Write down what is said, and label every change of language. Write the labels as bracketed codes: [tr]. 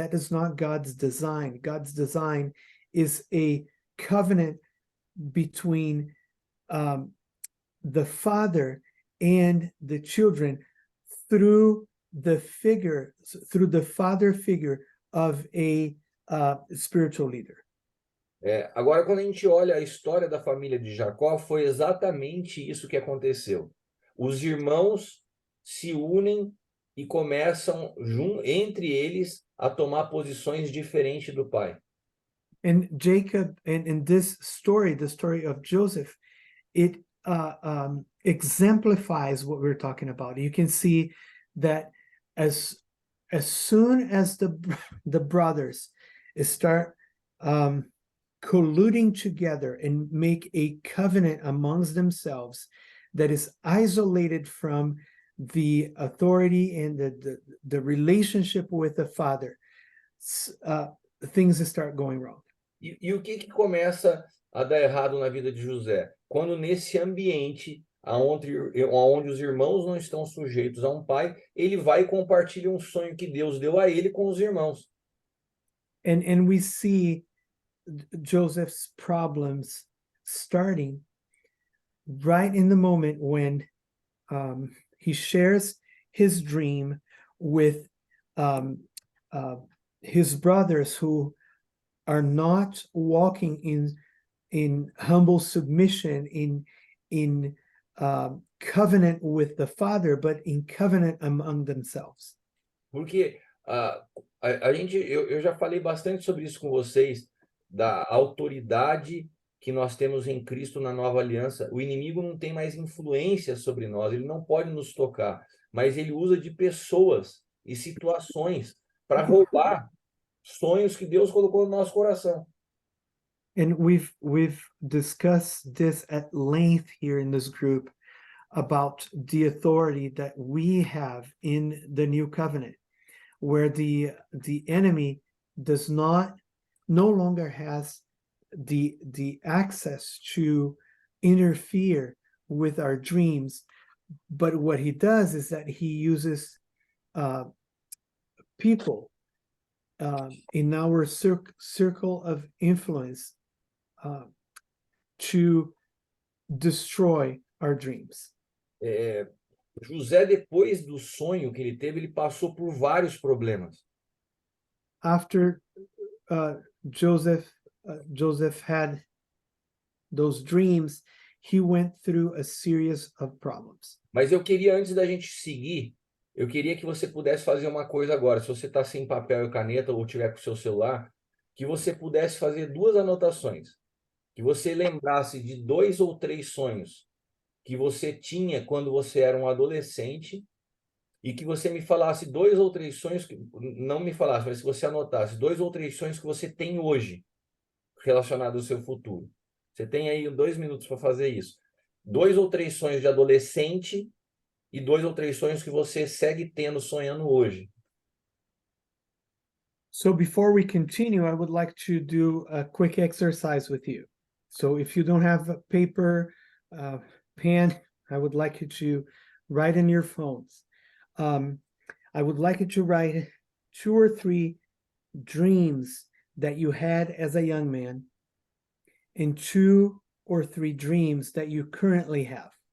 [en] That is not God's design. God's design is a covenant between the Father and the children through the father figure of a spiritual leader. [pt] Agora, quando a gente olha a história da família de Jacó, foi exatamente isso que aconteceu. Os irmãos se unem e começam entre eles a tomar posições diferentes do pai. [en] And Jacob, and in this story, the story of Joseph, it exemplifies what we're talking about. You can see that as soon as the brothers start colluding together and make a covenant amongst themselves that is isolated from the authority and the relationship with the Father, things start going wrong. [pt] E o que começa a dar errado na vida de José? Quando nesse ambiente onde os irmãos não estão sujeitos a um pai, ele vai e compartilha um sonho que Deus deu a ele com os irmãos. [en] And we see Joseph's problems starting right in the moment when he shares his dream with his brothers who are not walking in humble submission, in covenant with the Father, but in covenant among themselves. [pt] Porque eu já falei bastante sobre isso com vocês, da autoridade que nós temos em Cristo na nova aliança. O inimigo não tem mais influência sobre nós, ele não pode nos tocar, mas ele usa de pessoas e situações para roubar sonhos que Deus colocou no nosso coração. [en] And we've discussed this at length here in this group about the authority that we have in the new covenant, where the enemy no longer has the access to interfere with our dreams, but what he does is that he uses people in our circle of influence to destroy our dreams. [pt] José, depois do sonho que ele teve, ele passou por vários problemas. [en] After Joseph had those dreams, he went through a series of problems. [pt] Mas eu queria, antes da gente seguir, eu queria que você pudesse fazer uma coisa agora. Se você está sem papel e caneta ou tiver com o seu celular, que você pudesse fazer 2 anotações. Que você lembrasse de 2 ou 3 sonhos que você tinha quando você era um adolescente e que você me falasse 2 ou 3 sonhos, não me falasse, mas se você anotasse 2 ou 3 sonhos que você tem hoje relacionados ao seu futuro. Você tem aí 2 minutos para fazer isso. 2 ou 3 sonhos de adolescente e 2 ou 3 sonhos que você segue sonhando hoje. [en] So before we continue, I would like to do a quick exercise with you. So if you don't have a paper, pen, I would like you to write in your phones. I would like you to write 2 or 3 dreams that you had as a young man and 2 or 3 dreams that you currently have.